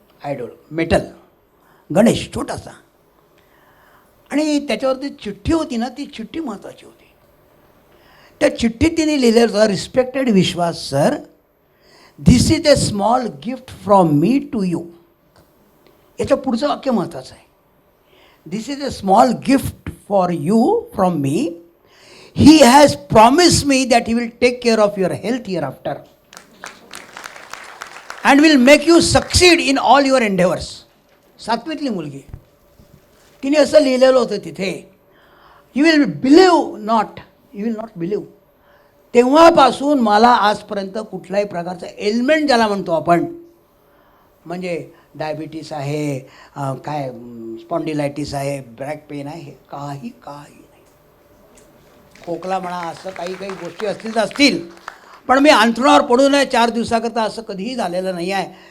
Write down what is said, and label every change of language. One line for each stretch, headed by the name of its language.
Marathi: Idol metal Ganesh छोटासा आणि त्याच्यावरती चिठ्ठी होती ना ती चिठ्ठी महत्त्वाची होती. त्या चिठ्ठीत तिने लिहिलेलं होतं
English: Respected Vishwas sir this is a small gift from me to you.
Marathi: याचं पुढचं वाक्य महत्त्वाचं आहे.
English: This is a small gift for you from me. He has promised me that he will take care of your health hereafter and will make you succeed in all your endeavors.
Marathi: 7वीतली मुलगी तिने असं लिहिलेलं होतं तिथे.
English: You will believe not, you will not believe.
Marathi: तेव्हापासून मला आजपर्यंत कुठल्याही प्रकारचं एलिमेंट ज्याला म्हणतो आपण म्हणजे डायबिटीस आहे काय स्पॉन्डिलायटिस आहे बॅक पेन आहे काही खोकला म्हणा असं काही गोष्टी असतील तर असतील पण मी अंथरुणावर पडू नये 4 दिवसाकरता असं कधीही झालेलं नाही आहे.